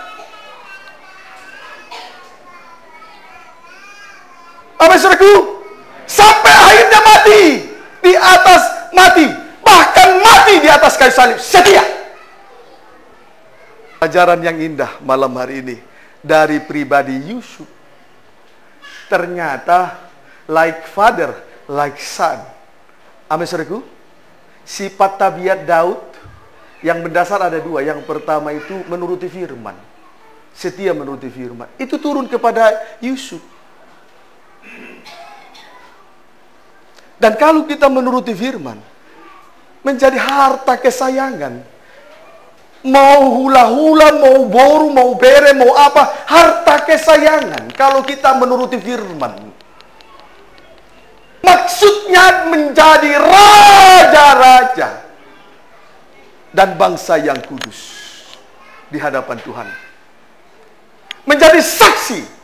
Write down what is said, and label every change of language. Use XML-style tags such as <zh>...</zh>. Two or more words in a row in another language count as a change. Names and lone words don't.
<id>Apa saudaraku? Sampai akhirnya mati. Di atas mati. Bahkan mati di atas kayu salib. Setia. Ajaran yang indah malam hari ini dari pribadi Yusuf. Ternyata</id> <en>like father, like son.</en> <id>Amin saudaraku. Sifat tabiat Daud yang mendasar ada dua. Yang pertama itu menuruti firman. Setia menuruti firman. Itu turun kepada Yusuf. Dan kalau kita menuruti firman, menjadi harta kesayangan. Mau hula-hula, mau boru, mau bere, mau apa, harta kesayangan. Kalau kita menuruti firman, maksudnya menjadi raja-raja dan bangsa yang kudus di hadapan Tuhan. Menjadi saksi.</id>